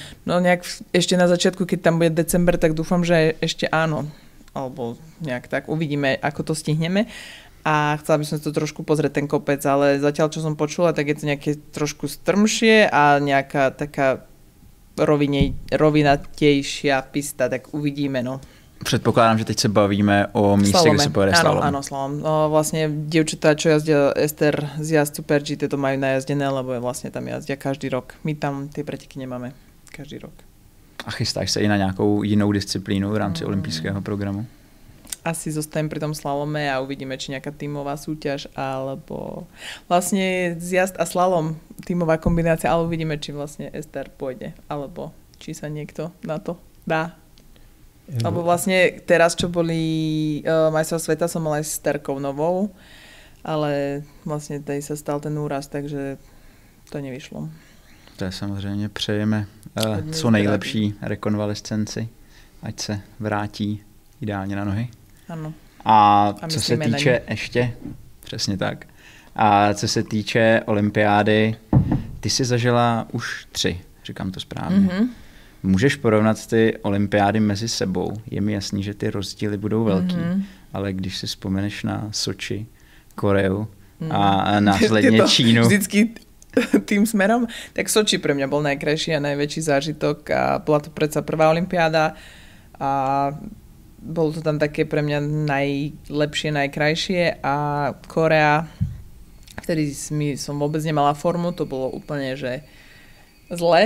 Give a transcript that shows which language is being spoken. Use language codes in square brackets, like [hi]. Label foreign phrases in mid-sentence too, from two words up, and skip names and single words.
[sk] No nejak ešte na začiatku, keď tam bude december, tak dúfam, že ešte áno. Alebo nejak tak uvidíme, ako to stihneme. A chcela by som si to trošku pozrieť, ten kopec, ale zatiaľ, čo som počula, tak je to nejaké trošku strmšie a nejaká taká rovinatejšia pista, tak uvidíme, no. [cs] Předpokládám, že teď se bavíme o místě, kde se pojede slalom. [sk] Áno, slalom. No, vlastne dievčatá, čo jazdia Ester z jazd Super G, to majú najazdené, lebo vlastne tam jazdia každý rok. My tam tie preteky nemáme každý rok. [cs] A chystáš se i na nějakou jinou disciplínu v rámci olympijského programu? [sk] Asi zostanem pri tom slalome a uvidíme, či nejaká tímová súťaž, alebo vlastne zjazd a slalom, tímová kombinácia, ale uvidíme, či vlastne Ester pôjde, alebo či sa niekto na to dá. Alebo vlastne teraz, čo boli majstrovstvá sveta, som mala aj s Terkou novou, ale vlastne tej sa stal ten úraz, takže to nevyšlo. [cs] To je samozřejmě přejeme co nejlepší rekonvalescenci, ať se vrátí ideálně na nohy. Ano. A co se týče ještě, přesně tak, a co se týče olympiády, ty jsi zažila už 3, říkám to správně. Mm-hmm. Můžeš porovnat ty olympiády mezi sebou? Je mi jasný, že ty rozdíly budou velký, ale když si vzpomeneš na Soči, Koreu a následně Čínu. [sk] Vždycky tým smerom, tak Soči pre mňa bol najkrajší a najväčší zážitok a bola to predsa prvá olympiáda a bolo to tam také pre mňa najlepšie, najkrajšie a Korea, vtedy som vôbec nemala formu, to bolo úplne, že zle.